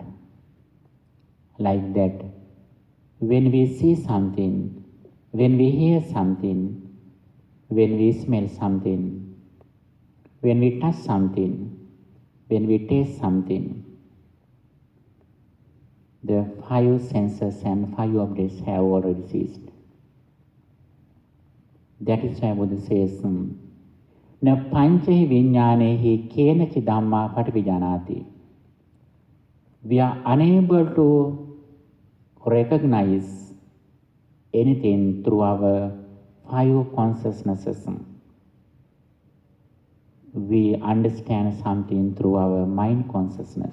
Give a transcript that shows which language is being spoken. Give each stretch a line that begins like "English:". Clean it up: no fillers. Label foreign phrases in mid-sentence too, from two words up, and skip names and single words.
English: Like that, when we see something, when we hear something, when we smell something, when we touch something, when we taste something, the five senses and five objects have already ceased. That is why Buddha says,
Pali: Na panchahi viññānehi kenachi dhamma pativijanāti.
English: We are unable to recognize anything through our five consciousnesses. We understand something through our mind consciousness.